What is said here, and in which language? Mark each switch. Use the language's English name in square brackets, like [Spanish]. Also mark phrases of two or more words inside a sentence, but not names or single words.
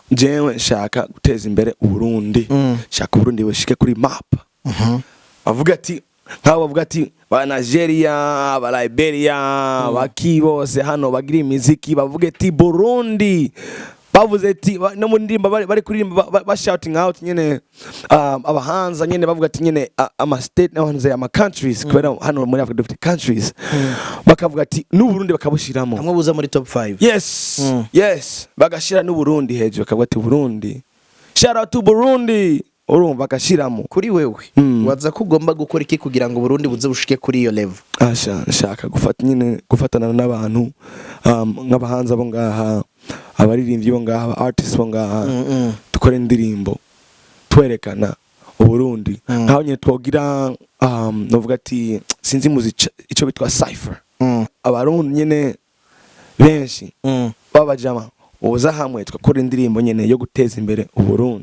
[Rundi] Jewe nshaka guteza imbere Uburundi shaka Uburundi bushike kuri map avuga ati nk'abo bavuga ati ba Nigeria ba Liberia baki bose hano bagira imiziki bavuga ati Burundi bavuze ati no mu ndimba bari kuririmba ba [English] shouting out [Rundi] nyene abahanza nyene bavuga ati nyene ama state n'abanze ama countries kubera hano muri Africa dufite countries bakavuga ati n'Uburundi bakabushiramo hamwe buza muri top 5. Yes bagashira n'Uburundi hejuru bakavuga ati Burundi [English] shout out to Burundi [Rundi] urumva bakashiramo. Kuri wewe waza kugomba gukora iki kugira ngo Burundi buze bushike kuri iyo level? Nshaka gufatana n'abantu nk'abahanza bo ngaha abaririmbyi bo ngaha artists bo ngaha dukora indirimbo twerekana Uburundi nkaho nyine twogira novuga ati sinzi muzica ico bitwa cipher abarundi nyene benshi babajama uza hamwe twakora indirimbo nyene yo guteza imbere Uburundi.